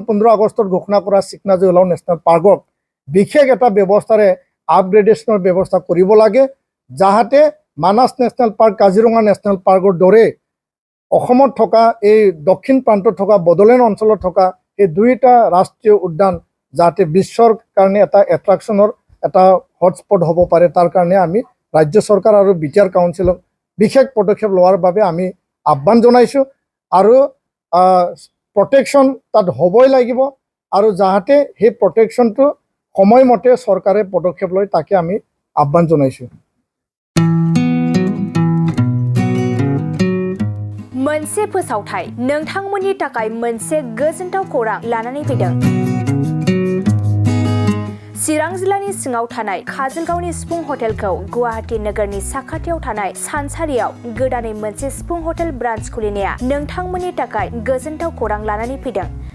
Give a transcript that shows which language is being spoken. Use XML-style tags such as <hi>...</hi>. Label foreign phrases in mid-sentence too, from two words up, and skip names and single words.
<as>15 আগষ্টত ঘোষণা কৰা চিকনা জুহলাও নেশ্যনেল পাৰ্কক বিশেষ এটা ব্যৱস্থাৰে আপগ্ৰেডেশ্যনৰ ব্যৱস্থা কৰিব লাগে, যাহাতে মানাস নেশ্যনেল পাৰ্ক, কাজিৰঙা নেশ্যনেল পাৰ্কৰ দৰে অসমত থকা এই দক্ষিণ প্ৰান্তত থকা বড়োলেণ্ড অঞ্চলত থকা এই দুয়োটা ৰাষ্ট্ৰীয় উদ্যান যাতে বিশ্বৰ কাৰণে এটা এট্ৰাকশ্যনৰ এটা হটস্পট হ'ব পাৰে, তাৰ কাৰণে আমি ৰাজ্য চৰকাৰ আৰু বিটিআৰ কাউন্সিলক বিশেষ পদক্ষেপ লোৱাৰ বাবে আমি আহ্বান জনাইছোঁ। আৰু প্ৰটেকশ্যন তাত হ'বই লাগিব আৰু যাহাতে সেই প্ৰটেকশ্যনটো সময়মতে চৰকাৰে পদক্ষেপ লয় তাকে আমি আহ্বান জনাইছোঁ।</as> <brx>मोनसे फोसावथाय नोंथांमोननि थाखाय मोनसे गोजोनथाव खौरां लानानै फैदों। चिरां जिल्लानि सिङाव थानाय काजलगावनि सिफुं हटेलखौ गुवाहाटी नोगोरनि साखाथियाव थानाय सानसारियाव गोदानै मोनसे सिफुं हटेल ब्रान्च खुलिनाया नोंथांमोननि थाखाय गोजोनथाव खौरां लानानै फैदों।</brx>